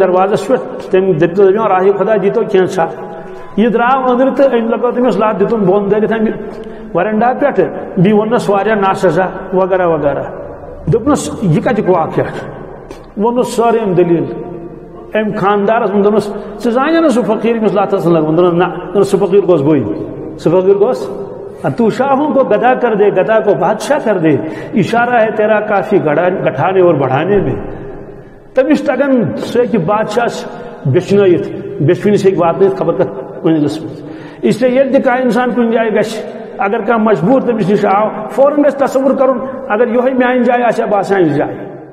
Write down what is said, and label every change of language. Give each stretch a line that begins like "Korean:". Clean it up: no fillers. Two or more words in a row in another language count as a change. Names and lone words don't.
Kashmiri: دروازس پٮ۪ٹھ تٔمۍ دٔپۍ راہہِ خۄدا دیٖتو کینٛژھا یہِ درٛاو أنٛدرٕ تہٕ أمۍ لگٲو تٔمِس لت دِتُن بۄن دٲرِتھ اَمہِ ورنڈا پٮ۪ٹھٕ بیٚیہِ ووٚننس واریاہ ناسزا وغیرہ وغیرہ دوٚپنس یہِ کتیُک واقعہ چھُ ووٚنُس سٲرٕے أمۍ دٔلیٖل أمۍ خانٛدارس ووٚن دوٚپنس ژٕ زانیٚکھ نہٕ سُہ فقیٖر ییٚمِس لت ٲس لگٲومٕژ دوٚپنس نہ سُہ فقیٖر گوس بٕے سُہ فقیٖر گوس
Urdu: تو شاہوں کو گدا کر دے گدا کو بادشاہ کر دے اشارہ ہے تیرا کافی گٹھانے اور بڑھانے میں
Kashmiri: تٔمِس تگان سُہ ہیٚکہِ بادشاہس بیچھنٲیِتھ بیچھوٕنِس ہیٚکہِ واتنٲیِتھ خبر کتھ منزلس منٛز اس لیے ییٚلہِ تہِ کانٛہہ انسان کُنہِ جایہِ گژھِ اگر کانٛہہ مجبوٗر تٔمِس نِش آو فوراً گژھِ تصوُر کرُن اگر یِہوے میانہِ جایہِ آسہِ ہا بہٕ آسہٕ ہا یہِ جایہِ